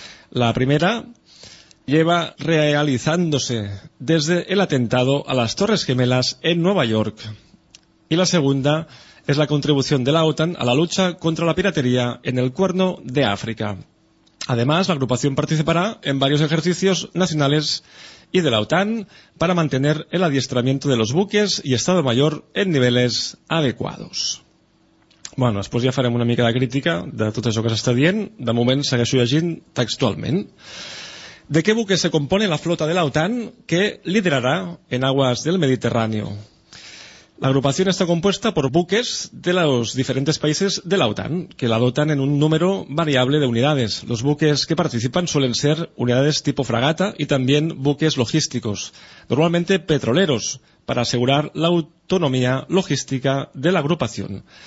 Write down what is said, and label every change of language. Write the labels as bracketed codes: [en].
[es] La primera lleva realizándose desde el atentado a las Torres Gemelas en Nueva York, y la segunda es la contribución de la OTAN a la lucha contra la piratería en el Cuerno de África. Además, la agrupación participará en varios ejercicios nacionales y de la OTAN para mantener el adiestramiento de los buques y Estado Mayor en niveles adecuados. [ca] Bueno, després ja farem una mica de crítica de tot això que s'està dient. De moment segueixo llegint textualment. [es] ¿De qué buque se compone la flota de la OTAN que liderará en aguas del Mediterráneo? La agrupación está compuesta por buques de los diferentes países de la OTAN, que la dotan en un número variable de unidades. Los buques que participan suelen ser unidades tipo fragata y también buques logísticos, normalmente petroleros, para asegurar la autonomía logística de la agrupación.